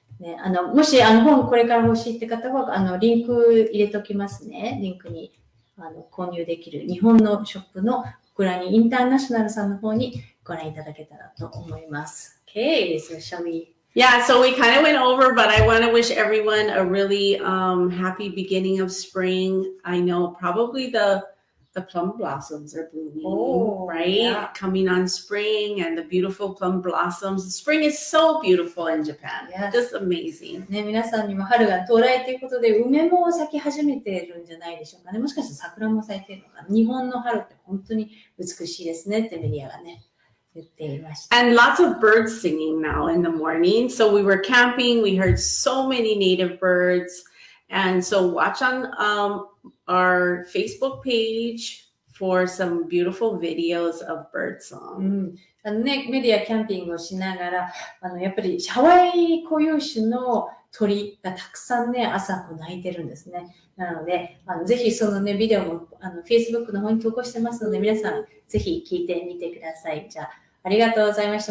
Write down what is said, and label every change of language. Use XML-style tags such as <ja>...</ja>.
<ja>ね、もし、本これから欲しいって方は、リンク入れておきますね。リンクに、購入できる日本のショップの、こちらにインターナショナルさんの方にご覧いただけたらと思います。</ja> <en>Okay, so shall we? Yeah, so we kind of went over, but I want to wish everyone a really happy beginning of spring. I know probably the plum blossoms are blooming, right? Yeah. Coming on spring and the beautiful plum blossoms. Spring is so beautiful in Japan. Yes. Just amazing.</en> <ja>ね、皆さんにも春が到来ということで、梅も咲き始めているんじゃないでしょうかね。もしかしたら桜も咲いているのかな。日本の春って本当に美しいですねってメディアがね。</ja> <en>And lots of birds singing now in the morning. So we were camping. We heard so many native birds. And so watch on our Facebook page for some beautiful videos of bird song.</en> <ja>ね、メディアキャンピングをしながら、やっぱりハワイ固有種の鳥がたくさんね、朝鳴いてるんですね。なので、ぜひそのね、ビデオもFacebook の方に投稿してますので、皆さんぜひ聞いてみてください。じゃあ、ありがとうございました。</ja>